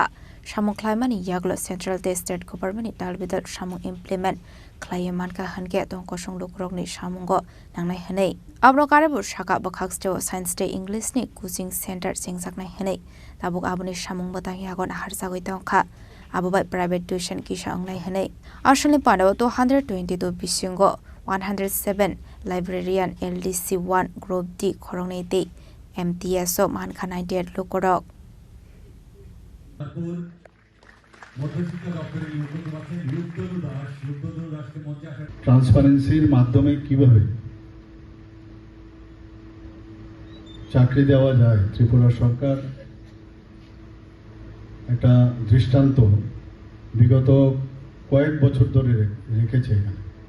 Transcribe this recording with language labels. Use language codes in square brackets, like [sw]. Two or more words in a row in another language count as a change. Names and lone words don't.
[trp] Shamu Klaimani Yaglo [en] Central State Government [trp] Dalbidal Shamu implement Klayamanka Hange Donkosung Lukrogni Shamungo Nangnai Hane Abrokarabu Shaka Bakaksto Science Day English ni Coaching Center Singzaknai Hane Tabuk Abuni Shamung Batang Yagon Harsagoi Donka Abubai [en] private tuition [trp] kisha anglai hane Ashali Pandao 222 bisingo 107 librarian LDC1 group D Khorang D MTSO Manka 98 Kokborok [bn] ট্রান্সপারেন্সির মাধ্যমে কিভাবে চাকরি দেওয়া যায় ত্রিপুরা সরকার একটা দৃষ্টান্ত বিগত কয়েক বছর ধরে রেখেছে এখানে